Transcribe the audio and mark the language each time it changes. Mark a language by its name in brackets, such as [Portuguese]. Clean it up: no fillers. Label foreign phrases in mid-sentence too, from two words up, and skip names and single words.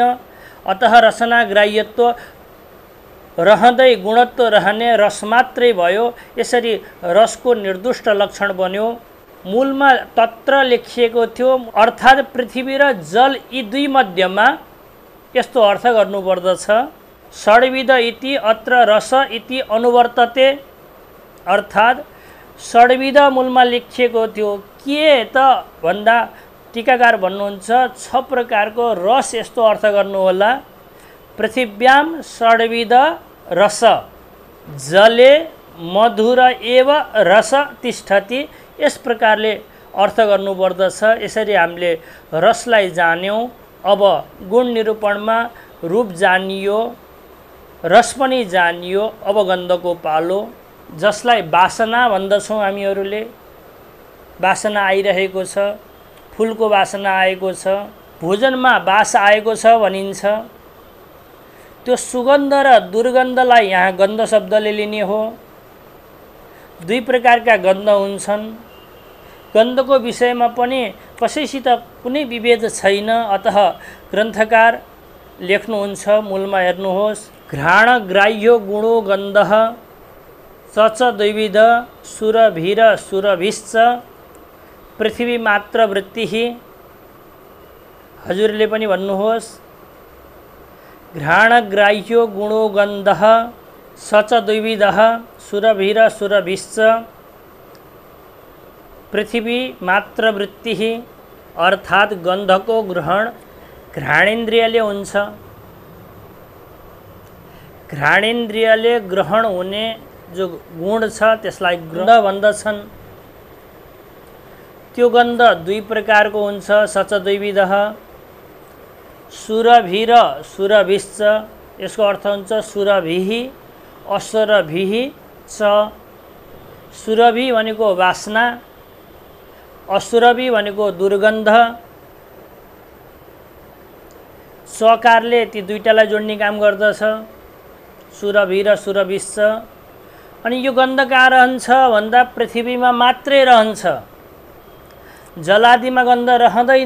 [Nepali] अतः रसना ग्राह्यत्व रहँदै गुणत्व रहने रस मात्रै भयो। यसरी रसको निर्दुष्ट लक्षण बन्यो। मूलमा तत्र लेखिएको थियो अर्थात् पृथ्वी र जल यी दुई मध्यमा यस्तो अर्थ गर्नुपर्दछ। [Sanskrit] षड्विध इति अत्र रस इति अनुवर्तते। [Nepali] अर्थात् षड्विध मूलमा लेखिएको थियो। के त भन्दा टीकाकार भन्नुहुन्छ 6 प्रकारको रस यस्तो अर्थ गर्नु होला। [Sanskrit] पृथिव्याम षड्विध रस जले मधुर एव रस तिष्ठति। [Nepali] यस प्रकारले अर्थ गर्नुपर्दछ। यसरी हामीले रसलाई जान्यौँ। अब गुण निरूपणमा रूप जानियो, रस पनि जानियो। अब गन्धको पालो, जसलाई वासना भन्दछौँ हामीहरूले। वासना आइरहेको छ, फुलको वासना आएको छ, भोजनमा वास आएको छ भनिन्छ। त्यो सुगन्ध र दुर्गन्धलाई यहाँ गन्ध शब्दले लिने हो। दुई प्रकारका गन्ध हुन्छन्। गन्धको विषयमा पनि कसैसित कुनै विभेद छैन। अतः ग्रन्थकार लेख्नुहुन्छ, मूलमा हेर्नुहोस्, [Sanskrit] घ्राणग्राह्यो गुणो गन्धः स च द्विविध सुरभिर सुरभिश्च पृथ्वी मात्र वृत्तिः। [Nepali] हजुरले पनि भन्नुहोस्, [Sanskrit] घ्राणग्राह्यो गुणो गन्धः स च द्विविधः सुरभिर सुरभिश्च पृथ्वी मात्र वृत्तिः। [Nepali] अर्थात् गन्धको ग्रहण घ्राणेन्द्रियले हुन्छ। घ्राणेन्द्रियले ग्रहण हुने जो गुण छ त्यसलाई गन्ध भन्दछन्। त्यो गन्ध दुई प्रकारको हुन्छ। [Sanskrit] सच द्विविधः सुरभिर सुरभिश्च। [Nepali] यसको अर्थ हुन्छ [Sanskrit] सुरभिः असुरभिः च। [Nepali] सुरभि भनेको वासना, असुरभि भनेको दुर्गन्ध। सकारले ती दुईटालाई जोड्ने काम गर्दछ, सुरभि र सुरभिश्च। अनि यो गन्ध कहाँ रहन्छ भन्दा पृथ्वीमा मात्रै रहन्छ, जलादिमा गन्ध रहँदैन।